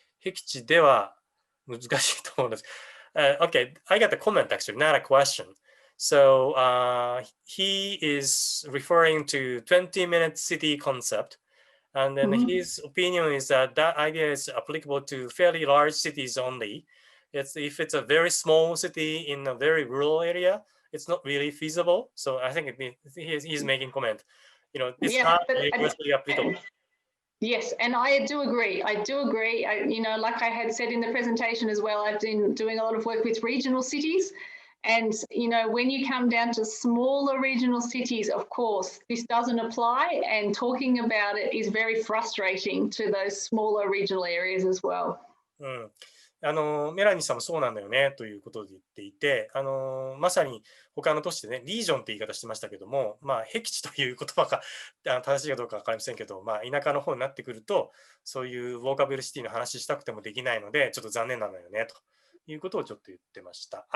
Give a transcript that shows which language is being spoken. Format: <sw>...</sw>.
<ja>僻地では難しいと思うんです。</ja> <en>Okay, I got the comment actually, not a question. So he is referring to 20-minute city concept. And then his opinion is that that idea is applicable to fairly large cities only. If it's a very small city in a very rural area, it's not really feasible. So I think he's making comment. It's not universally applicable. Yes, and I do agree. Like I had said in the presentation as well, I've been doing a lot of work with regional cities. And, when you come down to smaller regional cities, of course, this doesn't apply. And talking about it is very frustrating to those smaller regional areas as well.</en> <ja>メラニーさんもそうなんだよねということで言っていて、まさに他の都市でね、リージョンって言い方してましたけども、僻地という言葉が正しいかどうか分かりませんけど、田舎の方になってくると、そういうウォーカブルシティの話したくてもできないので、ちょっと残念なのよねということをちょっと言ってました。</ja>